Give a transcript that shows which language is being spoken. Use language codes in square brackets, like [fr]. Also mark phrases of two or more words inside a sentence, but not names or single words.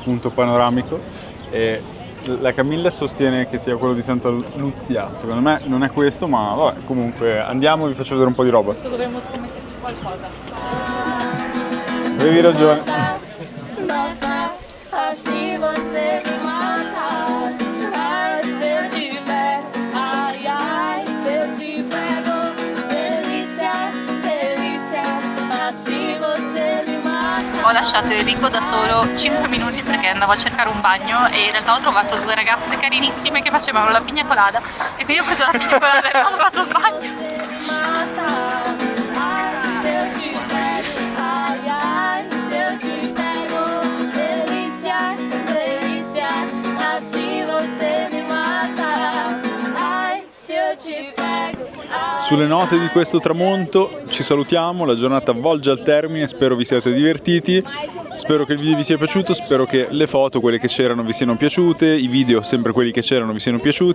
[it] punto panoramico, e la Camilla sostiene che sia quello di Santa Luzia. Secondo me non è questo, ma vabbè, comunque andiamo e vi faccio vedere un po' di roba. Adesso dovremmo scommetterci qualcosa. Avevi ragione. [pt] Nossa, assim você me mata. Ai, se eu te pego, ai, ai, se eu te pego. Delícia, delícia, assim você me mata. [it] Ho lasciato Enrico da solo 5 minuti perché andavo a cercare un bagno e in realtà ho trovato 2 ragazze carinissime che facevano la pigna colada e quindi ho preso la pigna colada e ho trovato il bagno. Sulle note di questo tramonto ci salutiamo, la giornata volge al termine, spero vi siate divertiti, spero che il video vi sia piaciuto, spero che le foto, quelle che c'erano, vi siano piaciute, i video, sempre quelli che c'erano, vi siano piaciuti.